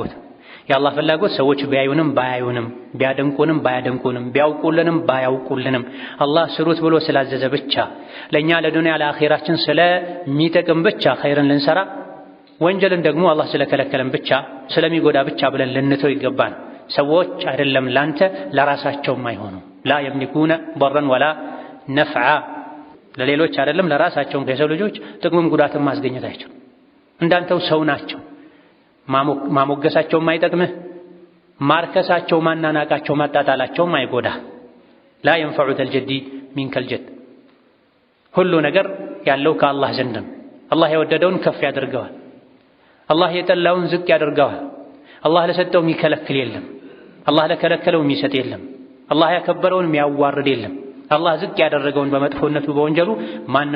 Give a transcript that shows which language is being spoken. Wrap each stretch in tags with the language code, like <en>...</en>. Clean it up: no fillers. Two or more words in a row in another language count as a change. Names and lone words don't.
<am>ፍላጎት። የአላህ ፍላጎት ሰዎች ቢያዩንም ባያዩንም ቢያደንቁንም ባያደንቁንም ቢያውቁልንም ባያውቁልንም አላህ ስሩት ብሎ ስላዘዘ ብቻ ለኛ ለዱንያ ለአኺራችን ስለሚጠቅም ብቻ ኸይርን ልንሰራ ወንጀልን ደግሞ አላህ ስለከለከለን ብቻ ስለሚጎዳ ብቻ ብለን ልንተው ይገባል። ሰዎች አይደለም ላንተ ለራሳቸውም አይሆኑ</am> <ar>لا يملكون ضرا ولا نفعا</ar> <am>ለሌሎች አይደለም ለራሳቸውም ከሰው ልጆች ጥቅምም ጉዳትም ማስገኘት አይችሉም። እንዳንተው ሰው ናቸው። ማሞገሳቸውም አይጠቅምህ፣ ማርከሳቸው ማናናቃቸው ማጣጣላቸውም አይጎዳ።</am> <ar>لا ينفع ذا الجد منك الجد</ar> <am>ሁሉ ነገር ያለው ከአላህ ዘንድ ነው። አላህ የወደደውን ከፍ ያደርገዋል፣ አላህ የጠላውን ዝቅ ያደርገዋል። አላህ ለሰጠው የሚከለክል የለም፣ አላህ ለከለከለው የሚሰጥ የለም፣ አላህ ያከበረውን የሚያዋርድ የለም። አላህ ዝቅ ያደረገውን በመጥፎነቱ በወንጀሉ ማንም</am>